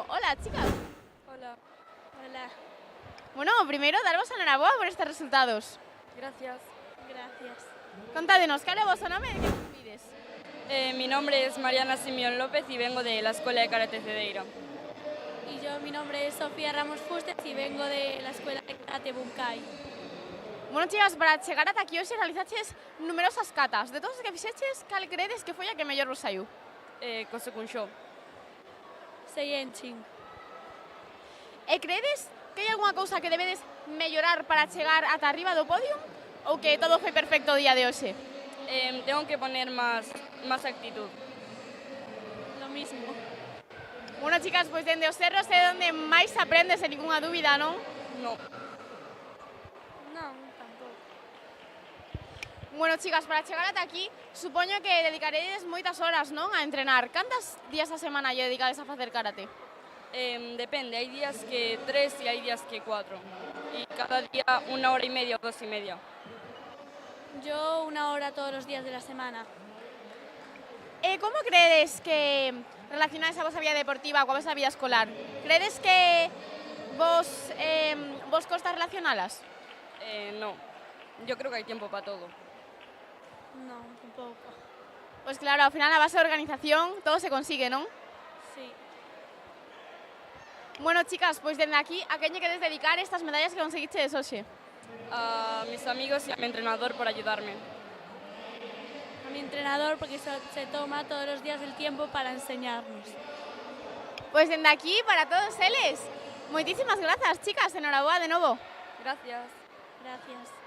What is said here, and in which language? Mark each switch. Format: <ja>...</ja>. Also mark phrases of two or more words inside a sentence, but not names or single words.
<es>Hola, chicas. Hola. Hola.</es> <gl>Bueno, primeiro, darvos a enhoraboa por estes resultados.</gl> <es>Gracias. Gracias.</es> <gl>Contádenos, cal é o vosso nome e de que club vides?</gl> <es>Mi nombre es Mariana Simeón López y vengo de la Escuela de Karate Cedeira. Y yo, mi nombre es Sofía Ramos Fustes y vengo de la Escuela de Karate Bunkai. Bueno, chicas,</es> <gl>para chegar ata aquí hoxe realizaches numerosas catas. De todos os que fixeches, cal credes que foi a que mellor vos saiu? Koso Kunsho. Seienchin. E credes que hai algunha cousa que debedes mellorar para chegar ata arriba do podio? Ou que todo foi perfecto o día de hoxe?</gl> <es>Tengo que poner más actitud. Lo mismo.</es> <gl>Bueno, chicas, pois dende os cerros é onde máis se aprende, sen ninguna dúbida, non?</gl> <es>No.</es> <gl>Non, tampouco.</gl> <es>Bueno, chicas,</es> <gl>para chegar ata aquí, supoño que dedicaredes moitas horas, non, a entrenar. Cantas días a semana lle dedicades a facer karate?</gl> <es>Depende, hay días que 3 y hay días que 4. Y cada día 1 hora y media o 2 y media. Yo 1 hora todos los días de la semana.</es> <gl>Como credes que relacionades a vosa vida deportiva coa vosa vida escolar? Credes que vos costa relacionalas?</gl> <es>No, yo creo que hay tiempo para todo.</es> <gl>No, tampouco. Pois claro, ao final a base de organización todo se consigue, non?</gl> <es>Sí. Bueno, chicas,</es> <gl>pois dende aquí, a quen lle queres dedicar estas medallas que conseguiches hoxe?</gl> <es>A mis amigos y a mi entrenador por ayudarme. A mi entrenador porque se toma todos los días el tiempo para enseñarnos.</es> <gl>Pois dende aquí, para todos eles, moitísimas grazas, chicas, enhoraboa de novo.</gl> <es>Gracias. Gracias.</es>